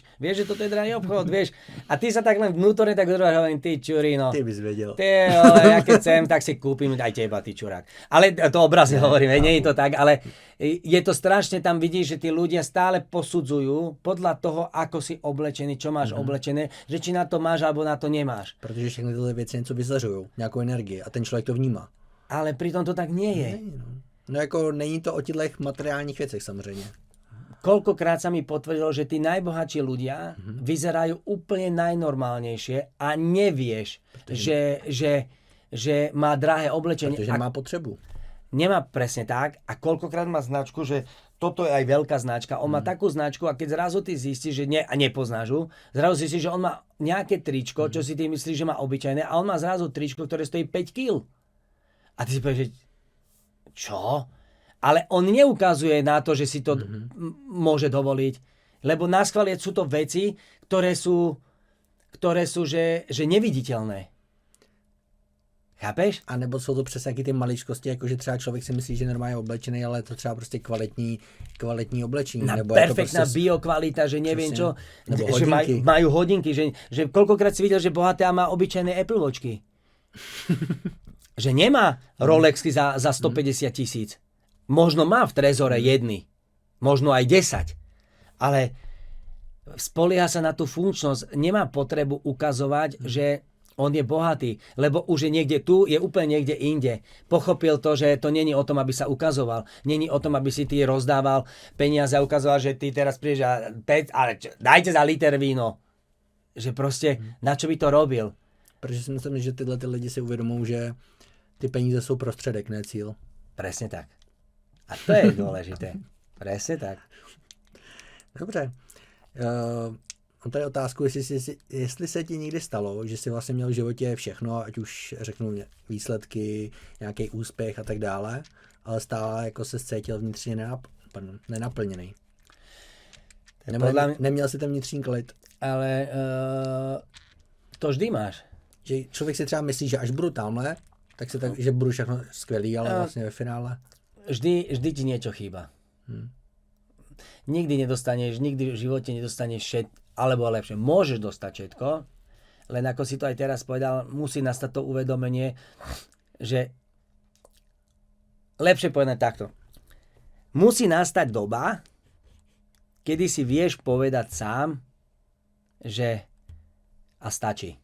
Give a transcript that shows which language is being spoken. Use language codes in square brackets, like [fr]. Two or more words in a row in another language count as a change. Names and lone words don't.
[sk] Vieš, že toto je drahý obchod, vieš? A ty sa tak len vnútorne tak hovorím, ty čurino. Ty bys vedel. Ja keď chcem, tak si kúpim aj teba, ty čurák. Ale to obrazne hovorím, nie je to tak, ale je to strašne, tam vidíš, že tí ľudia stále posudzujú podľa toho, ako si oblečený, čo máš oblečené, že či na to máš, alebo na to nemáš. [cs] Protože všechny tyhle věci něco vyzařují, nějakou energii a ten člověk to vnímá. [sk] Ale pritom to tak nie je. [cs] No jako není to o těchto materiálních věcech samozřejmě. [sk] Koľkokrát sa mi potvrdilo, že tí najbohatší ľudia vyzerajú úplne najnormálnejšie a nevieš, že má drahé oblečenie. [cs] Protože nemá potřebu. [sk] Nemá presne tak a koľkokrát má značku, že toto je aj veľká značka. On má takú značku a keď zrazu ty zistíš, že a nepoznáš ho, zrazu zistíš, že on má nejaké tričko, čo si ty myslíš, že má obyčajné a on má zrazu tričko, ktoré stojí 5 kg. A ty si povieš, že čo? Ale on neukazuje na to, že si to môže dovoliť. Lebo naschvál sú to veci, ktoré sú že neviditeľné. Chápeš? [cs] A nebo jsou to přesně taky ty maličkosti, jakože třeba člověk si myslí, že normálně je oblečený, ale je to třeba prostě kvalitní oblečení. Nebo perfektná prostě biokvalita, [sk] že neviem čo, že majú hodinky, že koľkokrát si videl, že bohatá má obyčajné Apple Watchky. Že nemá Rolexky za 150 000. Možno má v trezore jedny, možno aj 10, ale spolieha sa na tú funkčnosť, nemá potrebu ukazovať, že on je bohatý, lebo už je niekde tu, je úplne niekde inde. Pochopil to, že to [cs] není o tom, [sk] aby sa ukazoval. [cs] Není o tom, [sk] aby si ty rozdával peniaze a ukazoval, že ty teraz prídeš ale dajte za liter víno. Že proste, na čo by to robil? [cs] Protože si myslím, že tyhle lidi si uvědomují, že ty peníze jsou prostředek, ne cíl. [sk] Presne tak. A to je dôležité. Presne tak. [cs] Dobře. On tady otázku, jestli se ti někdy stalo, že jsi vlastně měl v životě všechno, ať už řeknu výsledky, nějaký úspěch a tak dále, ale stále jako se cítil vnitřně nenaplněný. Neměl si ten vnitřní klid. [sk] Ale to vždy máš. [cs] Že člověk si třeba myslí, že až budu tamhle, tak si že budu všechno skvělý, ale vlastně ve finále. [sk] Vždy ti niečo chýba. Nikdy v živote nedostaneš všetko, alebo lepšie, môžeš dostať všetko, len ako si to aj teraz povedal, musí nastať to uvedomenie, že lepšie povedať takto. Musí nastať doba, kedy si vieš povedať sám, že a stačí.